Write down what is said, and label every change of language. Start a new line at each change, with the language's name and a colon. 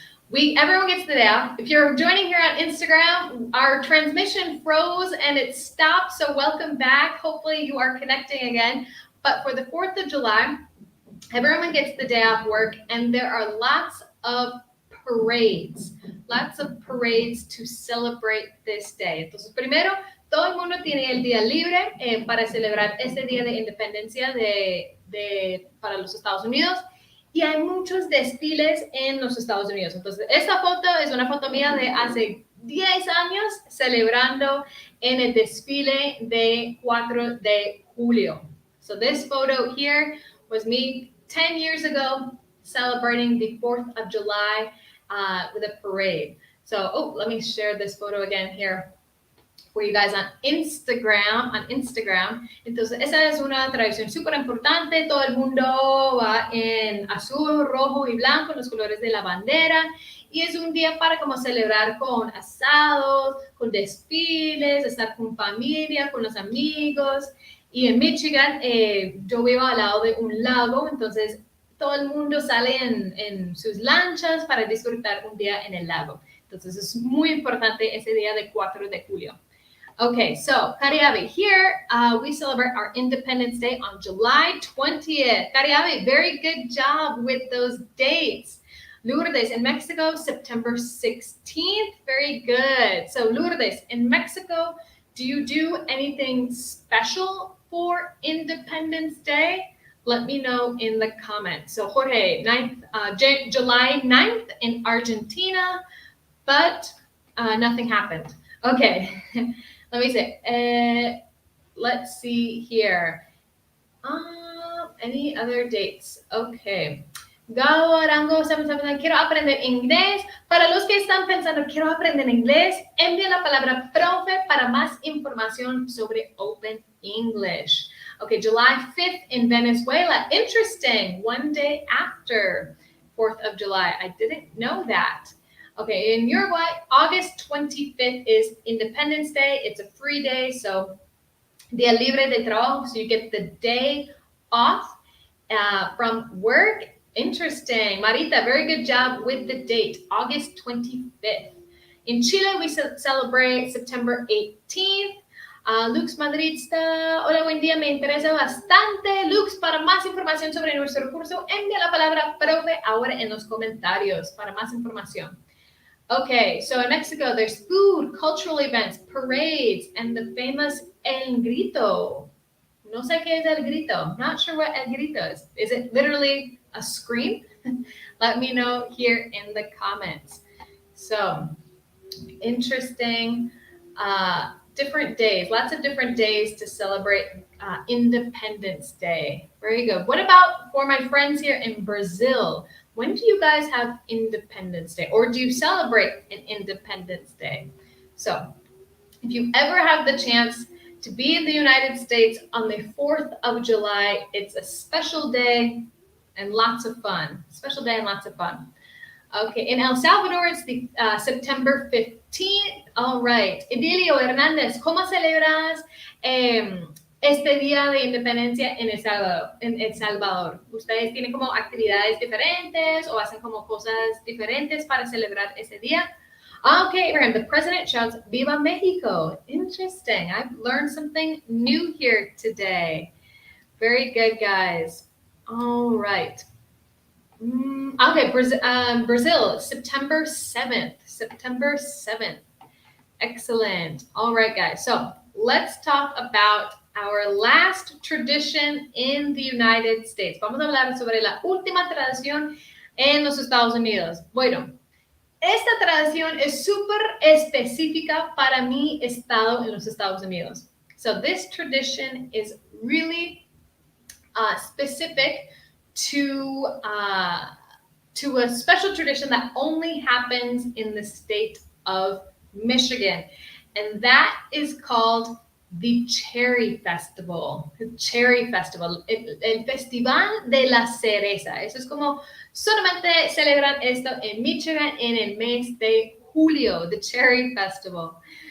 English: Everyone gets the day off. If you're joining here on Instagram, our transmission froze and it stopped, so welcome back. Hopefully you are connecting again. But for the 4th of July, everyone gets the day off work, and there are lots of parades to celebrate this day.
Spanish: Entonces, primero, todo el mundo tiene el día libre para celebrar este día de independencia para los Estados Unidos. Y hay muchos desfiles en los Estados Unidos. Entonces, esta foto es una foto mía de hace 10 años celebrando en el desfile de 4 de julio.
English: So this photo here was me 10 years ago celebrating the 4th of July with a parade. So, let me share this photo again here for you guys on Instagram.
Spanish: Entonces, esa es una tradición súper importante. Todo el mundo va en azul, rojo y blanco, los colores de la bandera. Y es un día para como celebrar con asados, con desfiles, estar con familia, con los amigos. Y en Michigan, yo vivo al lado de un lago, entonces todo el mundo sale en sus lanchas para disfrutar un día en el lago. Entonces es muy importante ese día de 4 de julio.
English: Okay, so Cariabe, here we celebrate our Independence Day on July 20th. Cariabe, very good job with those dates. Lourdes, in Mexico, September 16th. Very good. So Lourdes, in Mexico, do you do anything special for Independence Day? Let me know in the comments. So Jorge, July 9th in Argentina, but nothing happened. Okay, let me see. Let's see here. Any other dates? Okay.
Spanish: Gao Arango, quiero aprender inglés. Para los que están pensando, quiero aprender inglés, envía la palabra profe para más información sobre Open English.
English: Okay, July 5th in Venezuela. Interesting. One day after 4th of July. I didn't know that. Okay, in Uruguay, August 25th is Independence Day. It's a free day, so
Spanish: Día Libre de Trabajo,
English: so you get the day off from work. Interesting. Marita, very good job with the date, August 25th. In Chile, we celebrate September 18th.
Spanish: Lux Madridista, hola, buen día, me interesa bastante. Lux, para más información sobre nuestro curso, envía la palabra profe ahora en los comentarios para más información.
English: Okay, so in Mexico, there's food, cultural events, parades, and the famous El Grito.
Spanish: No sé qué es El Grito.
English: Not sure what El Grito is. Is it literally a scream? Let me know here in the comments. So, interesting. Different days, lots of different days to celebrate Independence Day. Very good. What about for my friends here in Brazil? When do you guys have Independence Day? Or do you celebrate an Independence Day? So if you ever have the chance to be in the United States on the 4th of July, it's a special day and lots of fun. Special day and lots of fun. Okay, in El Salvador, it's the September 15th. All right.
Spanish: Edilio Hernández, ¿cómo celebras este día de independencia en El Salvador? ¿Ustedes tienen como actividades diferentes o hacen como cosas diferentes para celebrar ese día?
English: Okay, Abraham, the president shouts, Viva Mexico. Interesting. I've learned something new here today. Very good, guys. All right. Okay, Brazil, September 7th. September 7th. Excellent. All right, guys. So let's talk about our last tradition in the United States.
Spanish: Vamos a hablar sobre la última tradición en los Estados Unidos. Bueno, esta tradición es súper específica para mi estado en los Estados Unidos.
English: So this tradition is really specific to a special tradition that only happens in the state of Michigan, and that is called the Cherry Festival.
Spanish: The Cherry Festival, el Festival de la Cereza. Eso es como solamente celebran esto en Michigan en el mes de julio, the Cherry Festival.